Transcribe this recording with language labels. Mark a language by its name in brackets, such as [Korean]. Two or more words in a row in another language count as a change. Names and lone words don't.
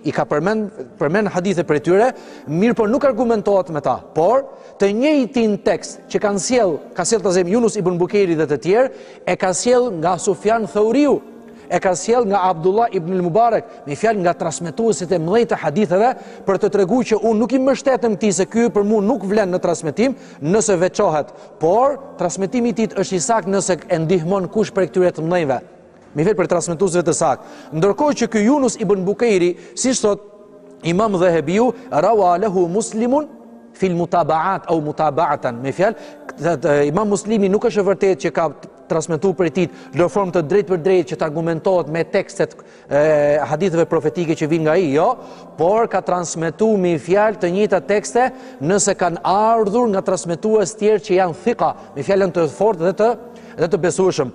[Albanian] i ka përmend hadithe për tyre, mirë po nuk argumentohet me ta, por të njëjtin tekst që ka sjell tazem Yunus ibn Bukeri dhe të tjerë, e ka sjell nga Sufjan Thauriu, e ka sjell nga Abdullah ibn al-Mubarak, me fjalë nga transmetuesit e mëdhenj të haditheve, për të treguar që unë nuk i mbështetem këtij se ky për mua nuk vlen në transmetim nëse veçohet, por transmetimi i tij është i saktë nëse e ndihmon kush prej këtyre të mëdhenjve. Me fjalë për transmetuesve të saktë. Ndërkohë që ky Yunus ibn Bukeri, siç thot Imam Dhahabiu, [Arabic] روى له مسلم في المتابعات أو متابعة, [Albanian] me fjalë Imam Muslimi nuk është e vërtetë që ka transmetuar për ti në formë të drejtë për drejtë që të argumentohet me tekstet haditheve profetike që vijnë nga ai, jo, por ka transmetuar me fjalë të njëjta tekste nëse kanë ardhur nga transmetues tjerë që janë thika, me fjalën të fortë dhe të besueshëm.